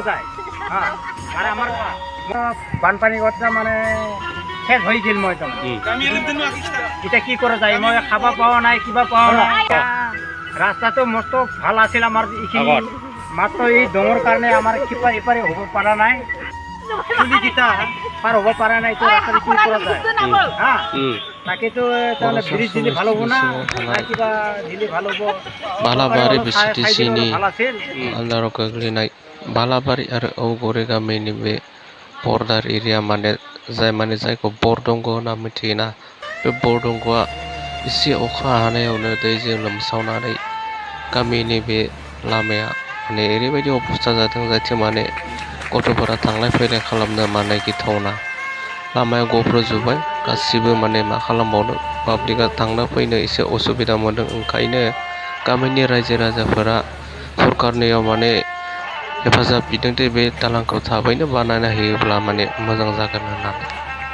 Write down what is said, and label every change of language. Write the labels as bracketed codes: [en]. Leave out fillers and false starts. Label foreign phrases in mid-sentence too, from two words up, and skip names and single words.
[as] যায় হ্যাঁ আর আমার বানপানি ঘরটা মানে শেষ হয়ে গেল মই তখন এটা কি করে যায় মই খাবা পাওয়া নাই কিবা পাওয়া নাই রাস্তা তো মস্ত ভালো আছিল আমার এইখিনি মাত্র এই ডঙর কারণে আমার কিপার ইপারে হব পারা নাই কিটা পার হব পারা নাই তো রাস্তায় কি করা যায় হ্যাঁ তাকে তো তাহলে ব্রিজ দিলে ভালো হবো না কিবা দিলে ভালো হবো [brx] बालाबारि बिसिटिसिनि आलदाराव गोग्लैनाय बालाबारि आरो औगरे गामिनि बे [en] border area [brx] माने जायखौ बरदंग होनना मिथियोना बे बरदंगआ एसे अखा हानायावनो दैजों लोमसावनानै गामिनि बे लामाया माने ओरैबायदि अबस्था जादों जाहाथे माने गथ'फोरा थांलाय फैलाय खालामनो माने गिथावना लामाया गब्र'जोब्बाय गासिबो माने मा खालामबावनो पाब्लिकआ थांनो फैनो एसे असुबिदा मोनदों ओंखायनो गामिनि रायजो राजाफोरा सरकारनियाव माने हेफाजाब बिदों दि बे दालांखौ थाबैनो बानायना होयोब्ला माने मोजां जागोन होननानै